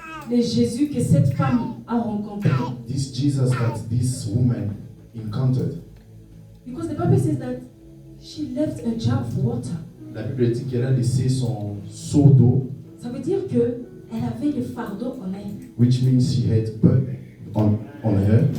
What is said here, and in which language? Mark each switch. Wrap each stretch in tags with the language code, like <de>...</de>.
<fr>Le Jésus que cette femme a rencontré.</fr> <en>This Jesus that this woman encountered. Because the Bible says that she left a jar of water.</en> <fr>La Bible dit qu'elle a laissé son seau d'eau, Ça veut dire que elle avait le fardeau en elle,</fr> <en>which means she had burden on her,</en>